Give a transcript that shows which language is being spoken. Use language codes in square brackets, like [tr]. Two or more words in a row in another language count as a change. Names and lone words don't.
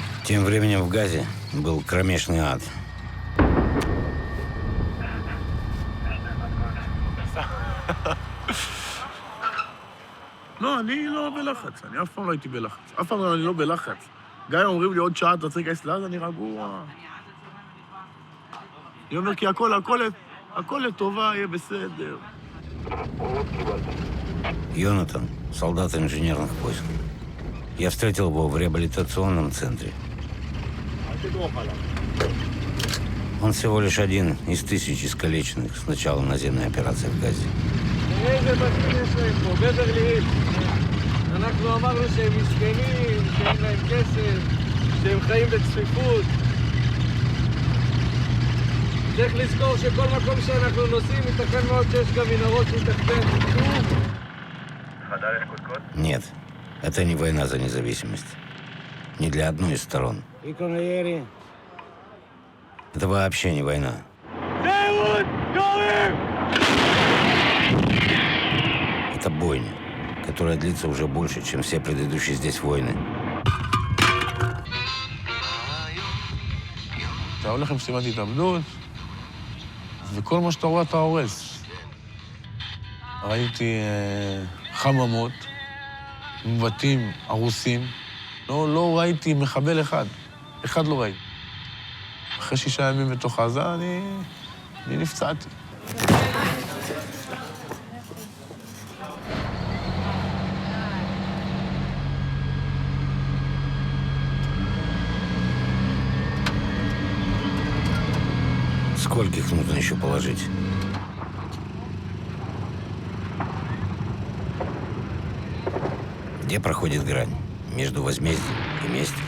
[ru] Тем временем в Газе был кромешный ад. [he] לא, אני לא בלחץ, אני אף פעם לא הייתי בלחץ. אף פעם אני לא בלחץ. גם אם אומרים לי עוד שעה אתה צריך להיכנס לעזה, אני רגוע. אני אומר כי הכל לטובה, יהיה בסדר. [ru] Йонатан, солдат инженерных войск. Я встретил его в реабилитационном центре. Он всего лишь один из 1000 искалеченных с начала наземной операции в Газе. [he] איזה בתים יש להם פה? בברלי. אנחנו אמרנו שהם מסכנים, שאין להם כסף, שהם חיים בצפיפות. צריך לזכור שכל מקום שאנחנו נוסעים, ייתכן מאוד שיש גם מנהרות מתחתינו. [ru] Нет, это не война за независимость. Не для одной из сторон. Это вообще не война. Это бойня, которая длится уже больше, чем все предыдущие здесь войны. [he] אתה הולך למשימת התאבדות, וכל מה שאתה רואה אתה הורס. ראיתי חממות, בתים הרוסים. לא ראיתי מחבל אחד. אחד לא ראיתי. אחרי 6 ימים בתוך עזה, אני נפצעתי. [ru] Скольких нужно еще положить? Где проходит грань между возмездием и местью?